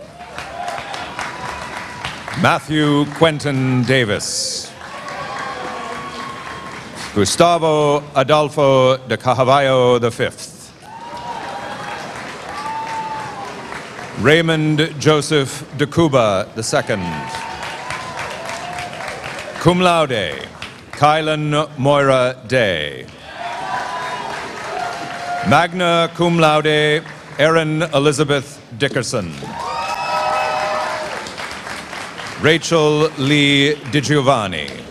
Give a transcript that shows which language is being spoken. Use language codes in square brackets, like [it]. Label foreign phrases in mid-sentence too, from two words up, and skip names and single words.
[en] Matthew Quentin Davis. Gustavo Adolfo de Cajavallo V. Raymond Joseph de Cuba II. [la] Cum laude, [en] Kylan Moira Day. [la] Magna cum laude, [en] Erin Elizabeth Dickerson. Rachel Lee DiGiovanni.